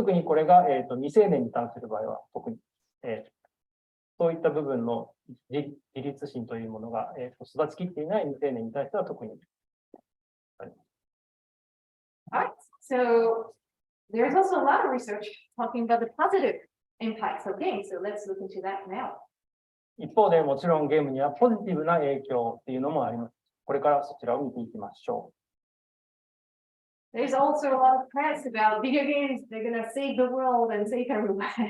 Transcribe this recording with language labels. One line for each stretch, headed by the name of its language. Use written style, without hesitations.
Japanese: 特にこれが、未成年に関する場合は、特に、そういった部分の自立心というものが、育ちきっていない未成年に対しては特に。
English: Alright, so there's also a lot of research talking about the positive impacts of games. So let's look into that now.
Japanese: 一方でもちろんゲームにはポジティブな影響っていうのもあります。これからそちらを見ていきましょう。
English: There's also a lot of press about video games. They're going to save the world and save everyone.